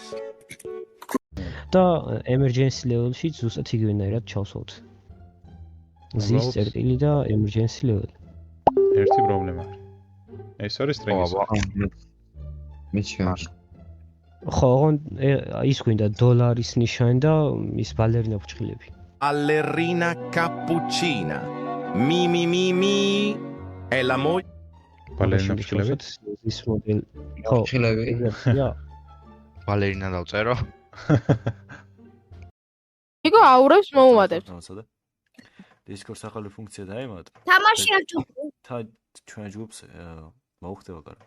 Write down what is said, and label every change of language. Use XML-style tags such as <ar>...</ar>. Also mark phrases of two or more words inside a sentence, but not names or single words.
<ka>და</ka> <en>emergency level-</en> <ka>ში ზუსტად იგივენაირად ჩავსვათ. ზის წერტილი და</ka> <en>emergency level.</en> <ka>ერთი პრობლემა არის. ეს არის სტრინგის. ხო, ის გვინდა დოლარის ნიშანი და ის ბალერინა ფუჭხილები.</ka> <it>Ballerina cappuccina. Mi. È la moglie.</it> <ka>ბალერინა ფუჭხილები? ის მოდელი. ხო, ფუჭხილები. Ja. ბალერინა დავწერო. იგო აურებს მოუმატებთ. Discord ახალი ფუნქცია დაემატა. თამაში არ ჯობ. ჩვენ ჯგუფს მოუხდება კარგად.</ka>